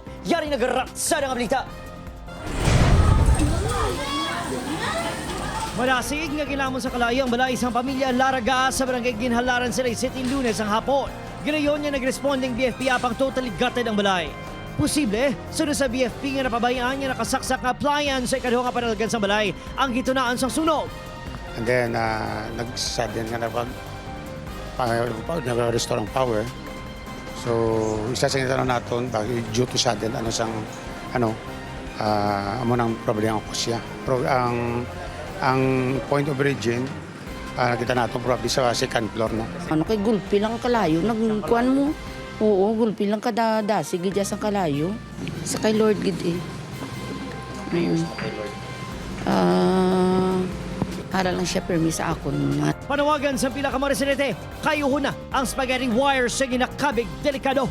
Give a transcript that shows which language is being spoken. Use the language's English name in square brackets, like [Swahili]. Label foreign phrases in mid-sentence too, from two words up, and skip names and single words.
[Hiligaynon] Yari nagratsa ng balita. Manasig nga gilamon sa kalayo ang balay isang pamilya Laraga sa barangay Ginhalaran, Silay City, Lunes ang hapon. Ginayon niya nag-responding BFP apang [English] totally gutted [Hiligaynon] ang balay. Posible, sunod sa BFP nga napabayaan niya nakasaksak nga appliance sa ikaduha nga panalgan sa balay ang gitunaan sa sunog. [English] And then, [Hiligaynon] nag-sudden nga nag-restore ang power. So, isa sa nga natin, [English] due to sudden, [Hiligaynon] amo nang problema ko siya. [English] Ang point of origin, [Hiligaynon] nakita natin [English] probably sa second floor. No? [Hiligaynon] Ano kay gulpi lang kalayo, nagkuhan mo. Oo, gulpi lang kadada, sige dyan sa kalayo. Sa kay Lord gid eh. Ayun. Para lang siya permi sa akon. Panawagan sa pila ka mga residente, kayo na ang [English] spaghetti wire [Hiligaynon] sa ginakabig delikado.